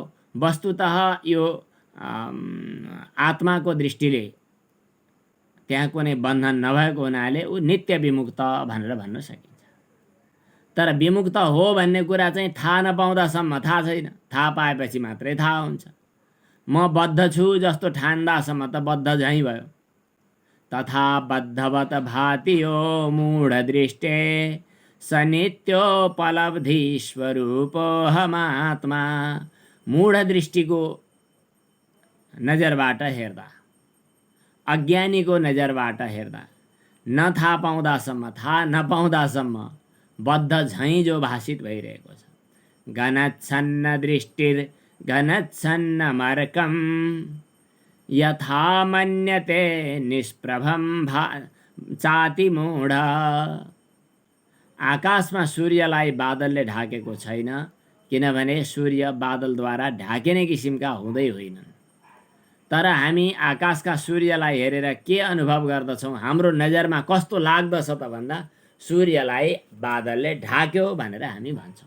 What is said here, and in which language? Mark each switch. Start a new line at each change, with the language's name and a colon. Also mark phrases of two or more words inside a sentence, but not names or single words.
Nepali: वस्तुतः यो आत्माको दृष्टिले त्यहाँ कुनै बन्धन नभएको हुनाले ऊ नित्य विमुक्त भनेर भन्न सकिन्छ। तर विमुक्त हो भन्ने कुरा चाहिँ थाहा नपाउँदासम्म थाहा छैन। थाहा पाएपछि मात्रै थाहा हुन्छ। म बद्ध छु जस्तो ठान्दासम्म त बद्ध झैँ भयो।
Sanskrit: तथा बद्धवत भाति यो मूढ दृष्टे स नित्योपलब्धि स्वरूपोऽहमात्मा।
Nepali: मूढ दृष्टिको नजरबाट हेर्दा, अज्ञानीको नजरबाट हेर्दा, थाहा नपाउँदासम्म बद्ध झैँ जो भाषित भइरहेको छ।
Sanskrit: घनच्छन्न दृष्टिर घनच्छन्न मर्कम यथा मन्यते निष्प्रभम चाति मूढ।
Nepali: आकाशमा सूर्यलाई बादलले ढाकेको छैन, किनभने सूर्य बादलद्वारा ढाकिने किसिमका हुँदै होइनन्। तर हामी आकाशका सूर्यलाई हेरेर के अनुभव गर्दछौँ, हाम्रो नजरमा कस्तो लाग्दछ त भन्दा सूर्यलाई बादलले ढाक्यो भनेर हामी भन्छौँ।